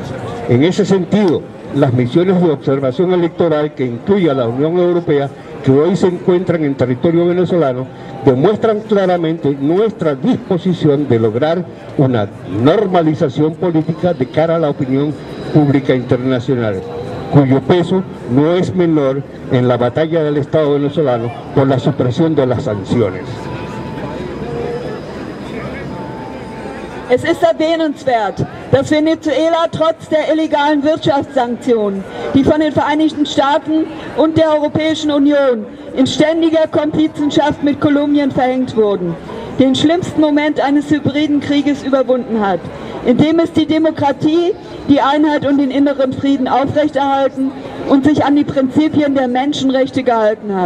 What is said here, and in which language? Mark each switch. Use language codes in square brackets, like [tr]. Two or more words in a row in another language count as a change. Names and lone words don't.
[es] En ese sentido, las misiones de observación electoral que incluye a la Unión Europea, que hoy se encuentran en territorio venezolano, demuestran claramente nuestra disposición de lograr una normalización política de cara a la opinión pública internacional, cuyo peso no es menor en la batalla del Estado venezolano por la supresión de las sanciones. [de] Es ist erwähnenswert, dass Venezuela trotz der illegalen Wirtschaftssanktionen, die von den Vereinigten Staaten und der Europäischen Union in ständiger Komplizenschaft mit Kolumbien verhängt wurden, den schlimmsten Moment eines hybriden Krieges überwunden hat, indem es die Demokratie, die Einheit und den inneren Frieden aufrechterhalten und sich an die Prinzipien der Menschenrechte gehalten hat.